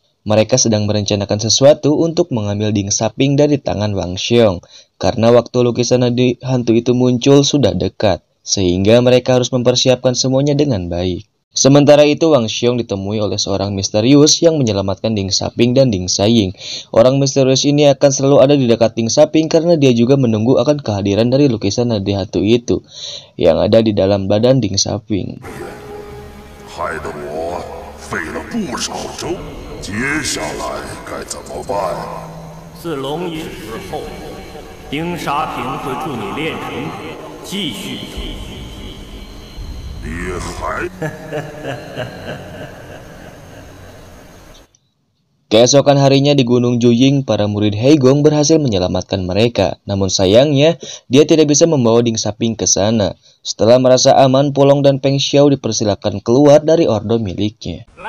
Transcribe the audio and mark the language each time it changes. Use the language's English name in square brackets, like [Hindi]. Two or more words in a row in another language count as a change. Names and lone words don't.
[Indonesian] Mereka sedang merencanakan sesuatu untuk mengambil Ding Saping dari tangan Wang Xiong, karena waktu lukisan Nadi Hantu itu muncul sudah dekat, sehingga mereka harus mempersiapkan semuanya dengan baik. Sementara itu, Wang Xiong ditemui oleh seorang misterius yang menyelamatkan Ding Saping dan Ding Saying. Orang misterius ini akan selalu ada di dekat Ding Saping karena dia juga menunggu akan kehadiran dari lukisan Nadi Hantu itu, yang ada di dalam badan Ding Saping. [Chinese] 接下来该怎么办？自龙吟死后，丁沙平会助你炼成，继续。你还？ [Indonesian] Keesokan harinya di Gunung Juying, para murid Heigong berhasil menyelamatkan mereka. Namun sayangnya, dia tidak bisa membawa Ding Saping ke sana. Setelah merasa aman, Pulong dan Peng Xiao dipersilakan keluar dari ordo miliknya.